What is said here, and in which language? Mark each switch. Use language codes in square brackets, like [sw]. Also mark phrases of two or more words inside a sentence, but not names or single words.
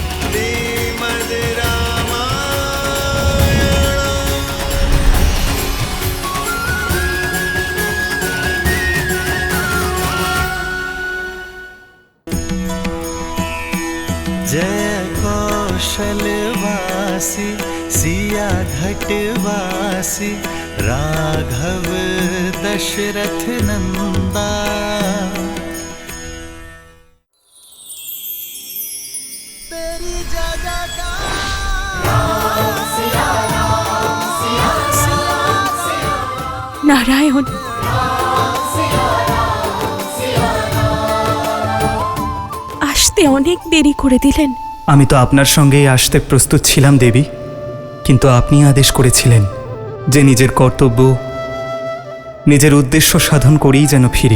[hi] जय कौशलवासी, सिया घटवासी, राघव दशरथ नंदा। तेरी जगह का [bn] নারায়ণ, আসতে অনেক দেরি করে দিলেন। আমি তো আপনার সঙ্গেই আসতে প্রস্তুত ছিলাম দেবী, কিন্তু আপনি আদেশ করেছিলেন যে নিজের কর্তব্য, নিজের উদ্দেশ্য সাধন করেই যেন ফিরি।